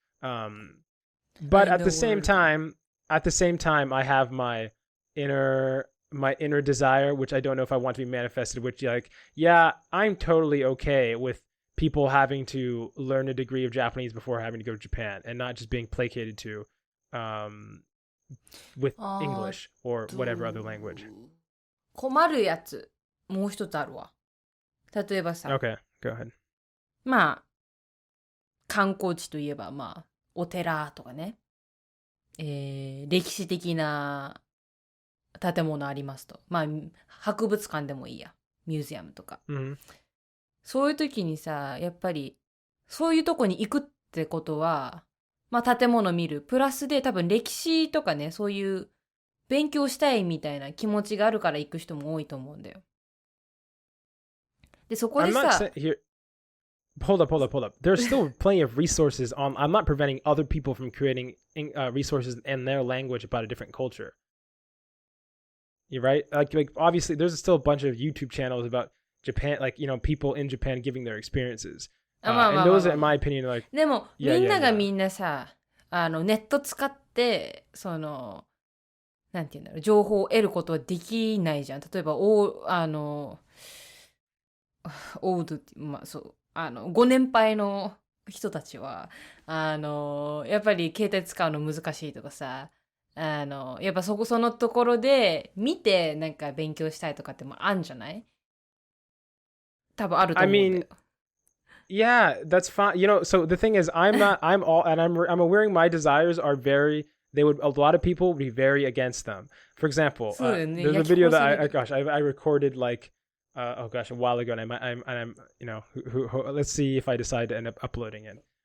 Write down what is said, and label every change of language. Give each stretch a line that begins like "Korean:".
English: But at the same time, I have my inner desire, which I don't know if I want to be manifested, which, like, yeah, I'm totally okay with people having to learn a degree of Japanese before having to go to Japan and not just being placated to with English or whatever other language.
Japanese: 困るやつ、もう一つあるわ。例えばさ、
English: Okay, go ahead.
Japanese: 観光地といえば、お寺とかね。歴史的な建物ありますと。博物館でもいいや。ミュージアムとか。そういう時にさ、やっぱり、そういうとこに行くってことは、建物見る。プラスで多分歴史とかね、そういう勉強したいみたいな気持ちがあるから行く人も多いと思うんだよ。で、そこでさ、
English: hold up. There's still plenty of resources on. I'm not preventing other people from creating resources in their language about a different culture. You're right. Like obviously, there's still a bunch of YouTube channels about Japan, like people in Japan giving their experiences. And those, in my opinion, like
Japanese: でも、みんながみんなさ、ネット使って、なんていうんだろう、情報を得ることはできないじゃん。例えば、オードって、まあそう、ご年配の人たちは、やっぱり携帯使うの難しいとかさ、やっぱそのところで見てなんか勉強したいとかってもあるんじゃない？多分あると思うんだよ。
English: Yeah, that's fine. So the thing is, I'm aware my desires are a lot of people would be very against them. For example, there's a video that I recorded like, a while ago, and I'm let's see if I decide to end up uploading it.